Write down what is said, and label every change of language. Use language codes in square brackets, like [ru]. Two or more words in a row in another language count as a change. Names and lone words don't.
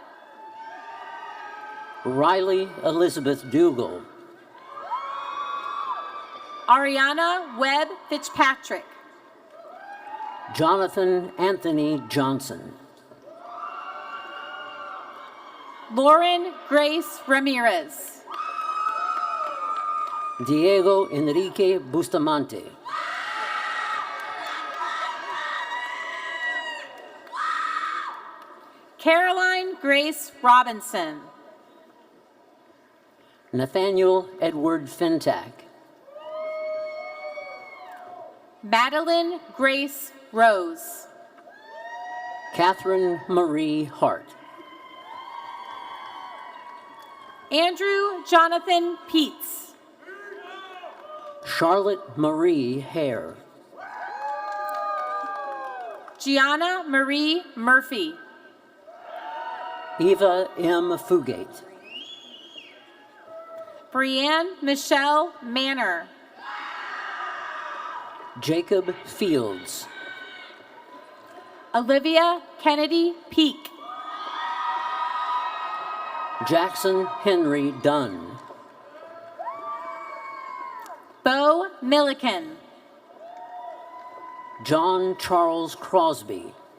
[en] Riley Elizabeth Dougal. Ariana Webb Fitzpatrick. Jonathan Anthony Johnson. Lauren Grace Ramirez. Diego Enrique Bustamante. Caroline Grace Robinson. Nathaniel Edward Fintack. Madeline Grace Rose. Catherine Marie Hart. Andrew Jonathan Peets. Charlotte Marie Hare. Gianna Marie Murphy. Eva M. Fugate. Brianne Michelle Manor. Jacob Fields. Olivia Kennedy Peak. Jackson Henry Dunn. Bo Milliken. John Charles Crosby.